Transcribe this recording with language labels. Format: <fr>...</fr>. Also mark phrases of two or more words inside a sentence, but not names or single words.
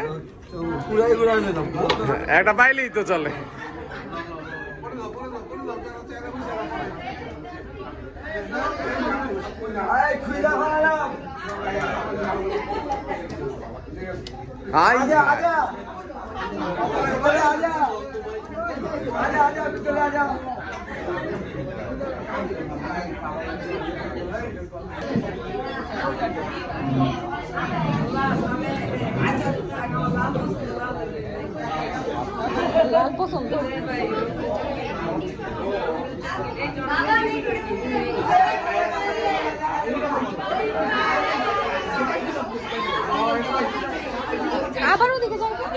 <bn>পুরাই ঘুরাই নিলাম একটা পাইলেই তো চলে এই খুইলা ফেলালাম আইয়া</bn> <hi>आजा अरे आजा आजा तू चले आजा</hi> <bn>লাল পছন্দ আবার ওদিকে যাও</bn>